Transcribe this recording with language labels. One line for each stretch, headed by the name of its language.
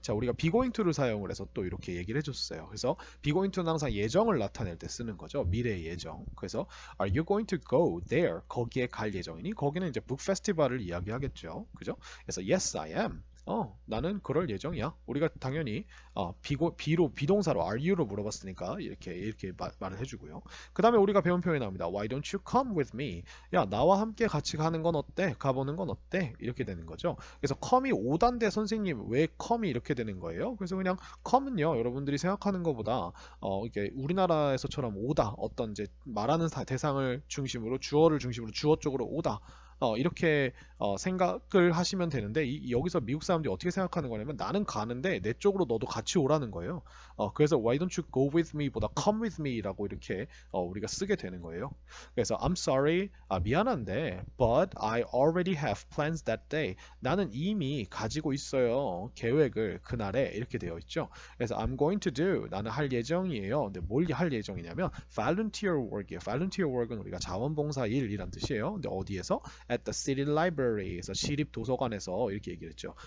Korean: 자, 우리가 be going to를 사용을 해서 또 이렇게 얘기를 해줬어요. 그래서 be going to는 항상 예정을 나타낼 때 쓰는 거죠. 미래의 예정.
English: 그래서 Are you going to go there?
Korean: 거기에 갈 예정이니? 거기는 이제 북 페스티벌을 이야기하겠죠. 그죠? 그래서
English: Yes, I am.
Korean: 나는 그럴 예정이야. 우리가 당연히 비동사로 are you로 물어봤으니까 이렇게 말을 해주고요. 그 다음에 우리가 배운 표현이 나옵니다.
English: Why don't you come with me?
Korean: 야, 나와 함께 같이 가는 건 어때? 가보는 건 어때? 이렇게 되는 거죠. 그래서 come이 오단데 선생님 왜 come이 이렇게 되는 거예요? 그래서 그냥 come은요, 여러분들이 생각하는 것보다 이게 우리나라에서처럼 오다, 어떤 이제 말하는 대상을 중심으로 주어를 중심으로 주어 쪽으로 오다. 이렇게 생각을 하시면 되는데 여기서 미국 사람들이 어떻게 생각하는 거냐면 나는 가는데 내 쪽으로 너도 같이 오라는 거예요. 그래서
English: why don't you go with me
Korean: 보다
English: come with me
Korean: 라고 이렇게 우리가 쓰게 되는 거예요.
English: 그래서 I'm sorry,
Korean: 미안한데
English: but I already have plans that day.
Korean: 나는 이미 가지고 있어요. 계획을 그날에 이렇게 되어 있죠. 그래서
English: I'm going to do,
Korean: 나는 할 예정이에요. 근데 뭘 할 예정이냐면 volunteer work이에요. volunteer work은 우리가 자원봉사 일이란 뜻이에요. 근데 어디에서?
English: At the city library
Korean: 에서 시립 도서관에서 이렇게 얘기를 했죠.